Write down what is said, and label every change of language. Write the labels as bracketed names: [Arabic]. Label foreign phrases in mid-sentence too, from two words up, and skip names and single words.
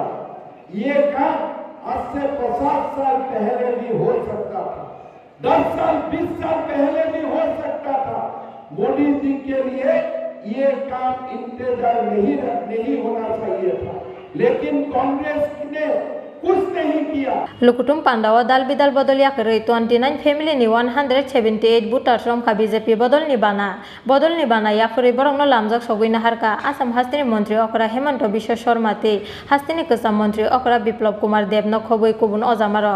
[Hindi] ये काम आज से 50 साल पहले भी हो सकता था, 10 साल 20 साल पहले भी हो सकता था। मोदी जी के लिए ये काम इंतजार नहीं होना चाहिए था, लेकिन कांग्रेस ने कुछ नहीं किया। [Kok Borok] लुकुटुम पांडावा दाल बिदाल बदलिया करे 29 फैमिली नि 178 बुटार रमखा बीजेपी बदल निबाना या फुरी बरंगनो लामजाक सगुइना हारका आसाम हास्तिनि मंत्री अकरा हेमंत बिश्व शर्मा ते हास्तिनि कसा मंत्री अकरा विप्लव कुमार देव न खबई कुबुन अजामार